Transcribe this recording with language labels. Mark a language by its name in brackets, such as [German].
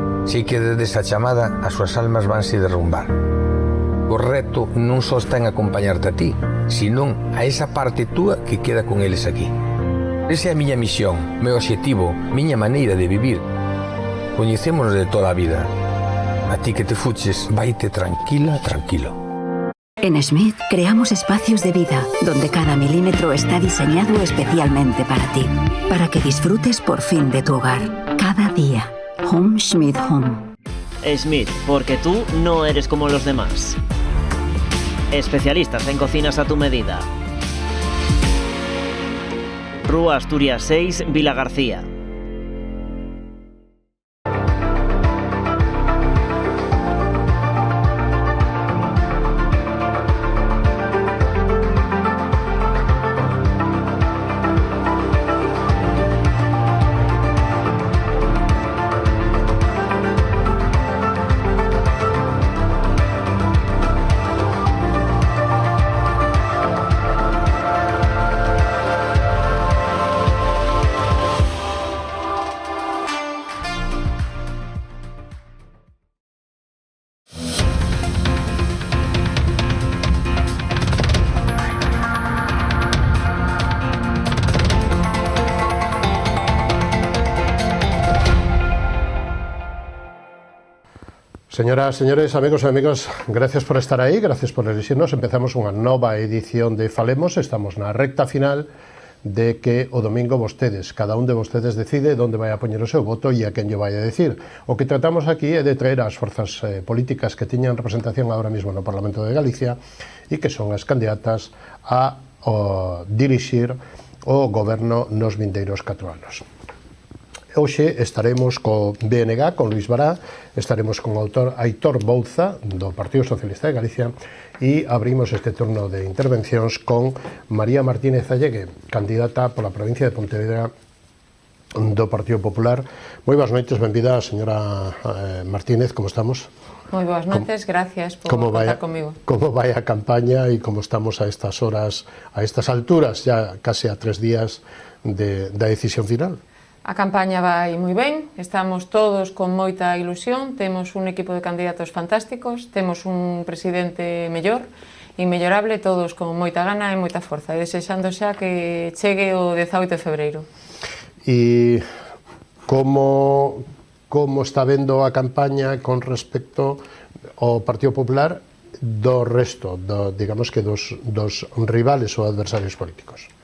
[Galician] Si quedes a chamada, as súas almas vanse derrumbar. O reto non só está en acompañarte a ti, senón a esa parte túa que queda con eles aquí. Esa é a miña misión, meu obxectivo, miña maneira de vivir. Coñecémonos de toda a vida. A ti que te fuches, vaite tranquila, tranquilo. [Spanish] En Smith creamos espacios de vida, donde cada milímetro está diseñado especialmente para ti, para que disfrutes por fin de tu hogar, cada día. Home Smith Home. Smith, porque tú no eres como los demás. Especialistas en cocinas a tu medida. [Galician] Rúa Asturias 6, Vilagarcía. Señoras, señores, amigos e amigas, gracias por estar aí, gracias por elegirnos. Empezamos unha nova edición de Falemos, estamos na recta final de que o domingo vostedes, cada un de vostedes decide onde vai a poñer o seu voto e a quen lle vai a decir. O que tratamos aquí é de traer as forzas políticas que tiñan representación agora mesmo no Parlamento de Galicia e que son as candidatas a dirixir o goberno nos vindeiros 4 anos. Hoxe estaremos co BNG, con Luís Bará, estaremos con o autor Aitor Bouza, do Partido Socialista de Galicia, e abrimos este turno de intervencións con María Martínez Allegue, candidata pola provincia de Pontevedra do Partido Popular. Moi boas noites, benvida, señora Martínez, como estamos? Moi boas noites, gracias por contar comigo. Como vai a campaña e como estamos a estas horas, a estas alturas, ya case a 3 días da decisión final? A campaña vai moi ben, estamos todos con moita ilusión, temos un equipo de candidatos fantásticos, temos un presidente mellor, inmellorable, todos con moita gana e moita forza, e desexando xa que chegue o 18 de febreiro. E como está vendo a campaña con respecto ao Partido Popular do resto, digamos que dos rivales ou adversarios políticos?